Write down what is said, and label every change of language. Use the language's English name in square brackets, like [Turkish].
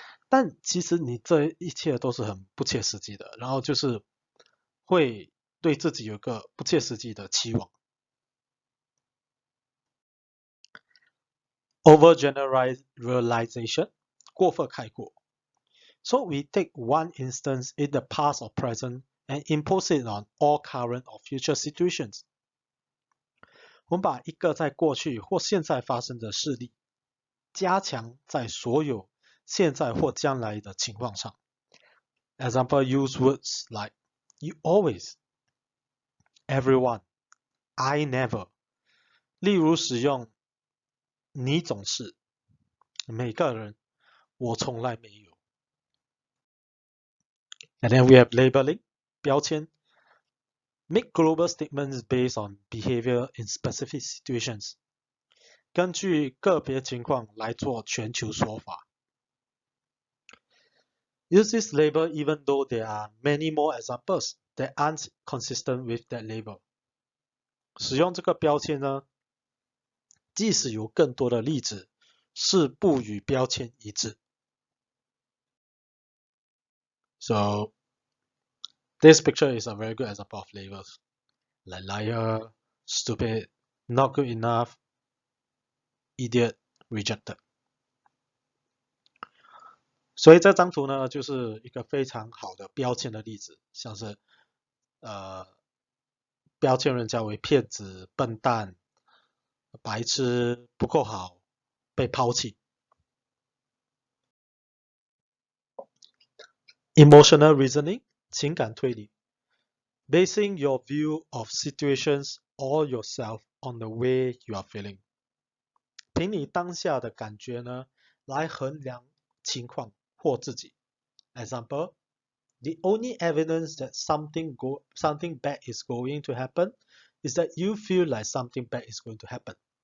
[Chinese] 但其实你这一切都是很不切实际的，然后就是会对自己有个不切实际的期望。 [English] Overgeneralization 过分概括。 So we take one instance in the past or present and impose it on all current or future situations. [Chinese] 我们把一个在过去或现在发生的事例，加强在所有现在或将来的情况上。 [English] Example, use words like you always, everyone, I never. [Chinese] 例如使用你总是，每个人，我从来没有。 [English] And then we have labeling, 标签。 Make global statements based on behavior in specific situations. [Chinese] 根据个别情况来做全球说法。 [English] Use this label even though there are many more examples that aren't consistent with that label. [Chinese] 使用这个标签呢，即使有更多的例子是不与标签一致。 [English] So this picture is a very good example of labels, like liar, stupid, not good enough, idiot, rejected. [Chinese] 所以这张图呢，就是一个非常好的标签的例子，像是标签人家为骗子、笨蛋、白痴、不够好、被抛弃。 [English] Emotional reasoning 情感推理 basing your view of situations or yourself on the way you are feeling [Chinese] 凭你当下的感觉呢来衡量情况或自己 [English] Example, the only evidence that something bad is going to happen is that you feel like something bad is going to happen